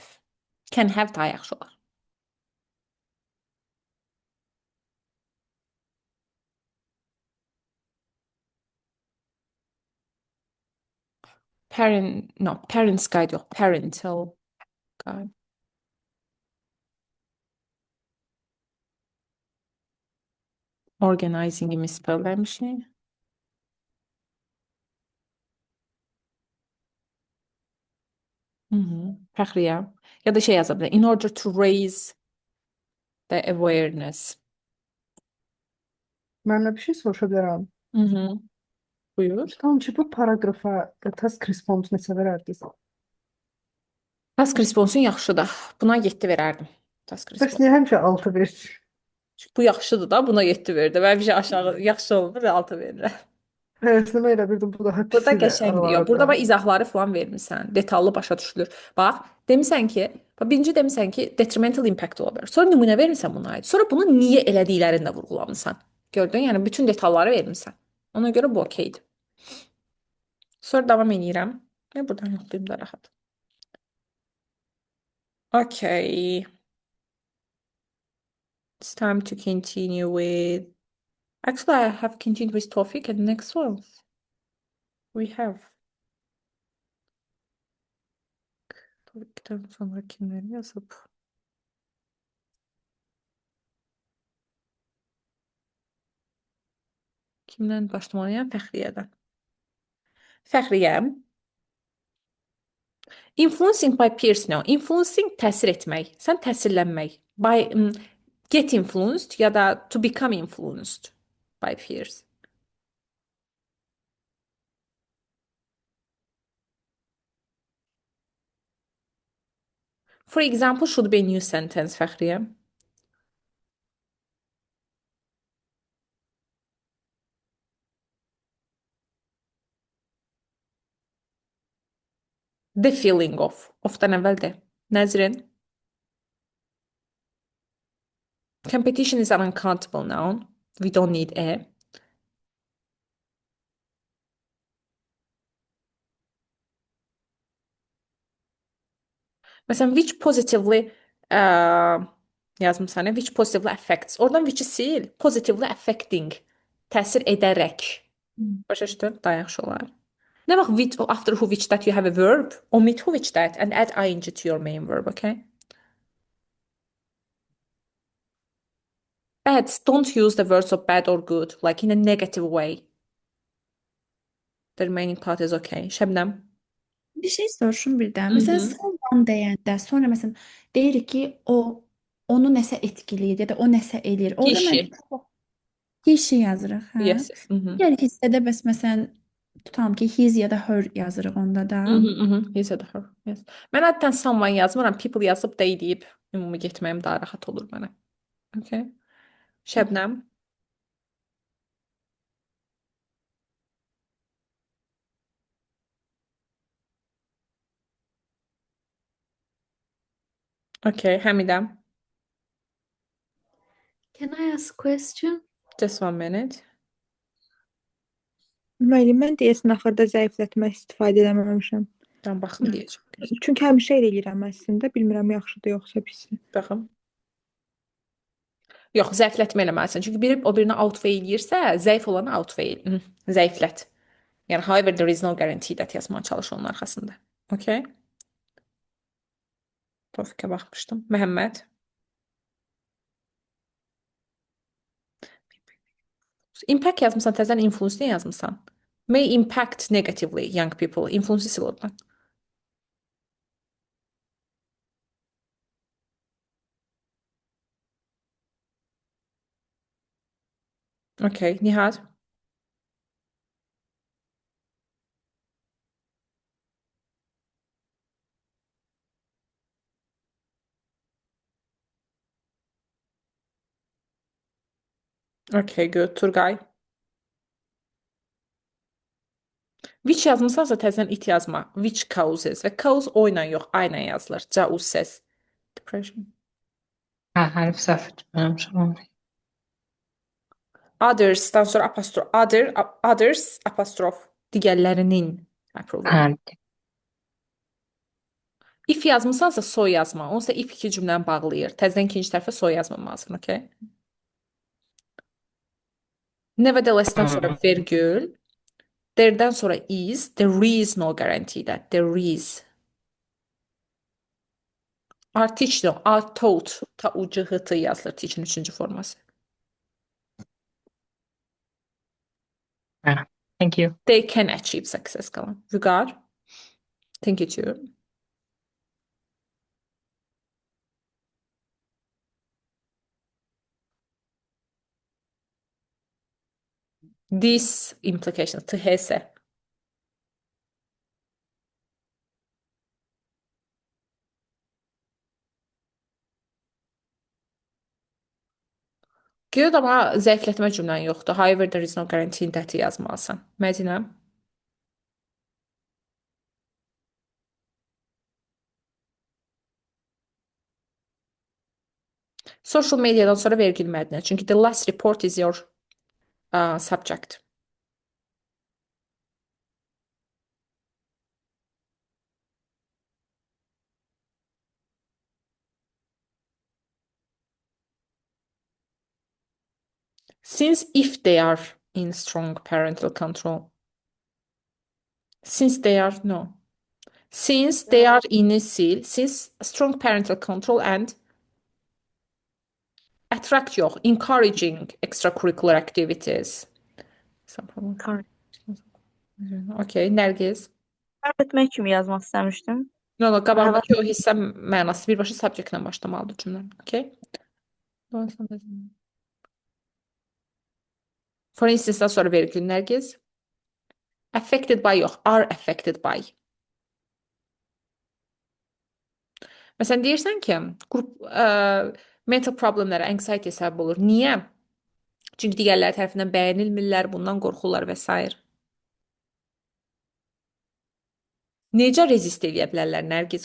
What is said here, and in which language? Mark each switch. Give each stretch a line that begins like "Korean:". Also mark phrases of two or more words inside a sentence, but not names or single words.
English: Can have
Azerbaijani: daha yaxşı olar.
English: Parents guide yox, parental guide.
Azerbaijani: Organizing'i misspellləmişik. Fəxriyə. Ya da şey yaza bilər.
English: In order to raise the awareness.
Azerbaijani: Mənimlə bir şey soruşa bilərəm. Buyur. Tamam ki, bu paragrafa
English: task response
Azerbaijani: neçə verərdiniz?
English: Task response-
Azerbaijani: un yaxşıdır. Buna 7 verərdim. Task Bəs
English: response.
Azerbaijani: niyə həmişə 6 verirsiniz? Çünki bu yaxşıdır da, buna 7 verdim. Mən bir şey aşağı yaxşı olmur, 6 verirəm. Hərəsini elə bildim, bu daha Burada pisi də qəşəngdir. Yox, burada bax izahları falan vermisən. Detallı başa düşülür. Bax, demisən ki, birinci demisən ki,
English: detrimental impact
Azerbaijani: ola bilər. Sonra nümunə vermisən buna aid. Sonra bunu niyə elədiklərini də vurğulamısan. Gördün? Yəni bütün detalları vermisən. Ona görə bu okeydir. Sonra davam edirəm. Və buradan yoxlayım da rahat.
English: Okay. It's time to continue with. Actually, I have continued with Tawfiq and next one. We have.
Turkish: Tawfiq'ten sonra kimleri yazıp.
Azerbaijani: Kimdən başlamalıyam? Fəxriyyədən. Fəxriyyə.
English: Influencing by peers no.
Azerbaijani: Influencing təsir etmək. Sən təsirlənmək.
English: By get influenced
Azerbaijani: ya da
English: to become influenced by peers. For example, should be a new sentence, Fəxriyyə. The feeling of.
Azerbaijani: Of-dan əvvəl də. Nəzrin.
English: Competition is an uncountable noun. We don't need a.
Azerbaijani: Məsələn,
English: which positively
Azerbaijani: yazmısan,
English: which positively affects.
Azerbaijani: Oradan which'i sil.
English: Positively affecting.
Azerbaijani: Təsir edərək. Başa düşdün? Daha yaxşı olar. Nə vaxt
English: which after who which that you have a verb, omit who which that and add ing to your main verb, okay? Bad. Don't use the words of bad or good, like in a negative way. The remaining part is okay.
Azerbaijani: Şəbnəm. Bir şey soruşum birdən. Hı Məsələn, hı. someone deyəndə sonra məsələn deyirik ki, onu nəsə etkiləyir ya da o nəsə eləyir. Orada mən Kişi. kişi yazırıq, hə?
English: Yes. Hı hı.
Azerbaijani: Digər hissədə bəs məsələn tutam ki, his ya da her yazırıq onda da.
English: Hı hı. Yes
Azerbaijani: ya da
English: her. Yes.
Azerbaijani: Mən adətən someone yazmıram. People yazıb they deyib ümumi getməyim daha rahat olur mənə.
English: Okay. Şəbnəm. Okay. Həmidəm. Can I ask a question? Just 1 minute.
Azerbaijani: Müəllim, mən deyəsən axırda zəiflətmə istifadə eləməmişəm. Tam baxım deyəcəm. Çünki həmişə elə eləyirəm əslində. Bilmirəm yaxşıdır yoxsa pisdir. Baxım. Yox, zəiflətmə eləməlisən. Çünki biri o birini outweigh eləyirsə, zəif olanı outweigh. Zəiflət. Yəni
English: however there is no guarantee that
Azerbaijani: yazmağa çalış onun arxasında. Okay? Tofikə baxmışdım. Məhəmməd. Impact yazmısan, təzən influence nə yazmısan?
English: May impact negatively young people.
Azerbaijani: Influence sil oradan.
English: Okay, Nihat. Okay, good. Turqay.
Azerbaijani: Which yazmısansa təzən it yazma.
English: Which causes.
Azerbaijani: Və cause o ilə yox, a ilə yazılır.
English: Causes. Depression.
Azerbaijani: Hə, hərf səhv etməmişəm. Others'dan sonra apostrof. Others apostrof. Digərlərinin. Approval. Hə, If yazmısansa soy yazma. Onsa if iki cümləni bağlayır. Təzədən ikinci tərəfə soy yazmamalısın, okay? Nevertheless'dan sonra vergül. There'dən sonra is.
English: There is no guarantee that. There is. Teach no. Taught.
Azerbaijani: Ta ucu hıtı yazılır. Teach'in üçüncü forması.
English: thank you. They can achieve success qalan.
Azerbaijani: Vüqar.
English: Thank you too. This implications. THS. Good,
Azerbaijani: amma zəiflətmə cümlən yoxdur.
English: However, there is no guarantee that
Azerbaijani: yazmalısan. Mədinə.
English: Social mediadan
Azerbaijani: sonra vergül Mədinə.
English: Çünki the last report is your subject. Since if they are in strong parental control. Since they are, no. Since they are in since strong parental control and attract yox, encouraging extracurricular activities. Okay, Nərgiz.
Azerbaijani: Sərf etmək kimi yazmaq istəmişdim. No, qabağındakı o hissə mənası birbaşa subject-lə başlamalıdır cümlən.
English: Okay? For instance,
Azerbaijani: sonra vergül Nərgiz.
English: Affected by yox, are affected by.
Azerbaijani: Məsələn, deyirsən ki, mental problemlərə, anxiety səbəb olur. Niyə? Çünki digərləri tərəfindən bəyənilmirlər, bundan qorxurlar və s. Necə rezist eləyə bilərlər Nərgiz?